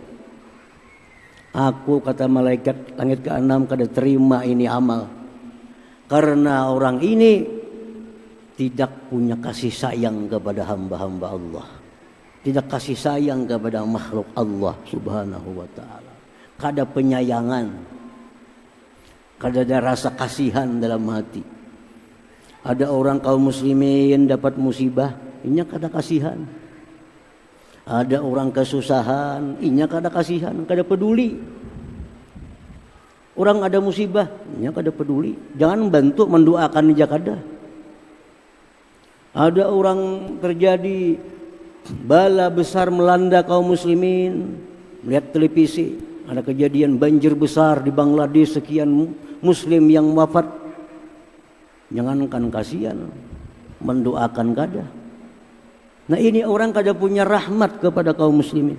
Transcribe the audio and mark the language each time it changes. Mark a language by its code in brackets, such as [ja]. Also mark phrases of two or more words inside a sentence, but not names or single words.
[id] Aku, kata malaikat, langit keenam kada terima ini amal. Karena orang ini tidak punya kasih sayang kepada hamba-hamba Allah. Tidak kasih sayang kepada makhluk Allah [ar] سبحانه وتعالى. [id] Kada penyayangan. Kada ada rasa kasihan dalam hati. Ada orang kaum muslimin dapat musibah, [bjn] inya kada kasihan. [id] Ada orang kesusahan, [bjn] inya kada kasihan, kada peduli. [id] Orang ada musibah, [bjn] inya kada peduli. [id] Jangan bantu mendoakan aja kada. Ada orang terjadi bala besar melanda kaum muslimin, melihat televisi, ada kejadian banjir besar di Bangladesh, sekian muslim yang wafat. Jangankan kasihan, mendoakan kada. Nah ini orang kada punya rahmat kepada kaum muslimin.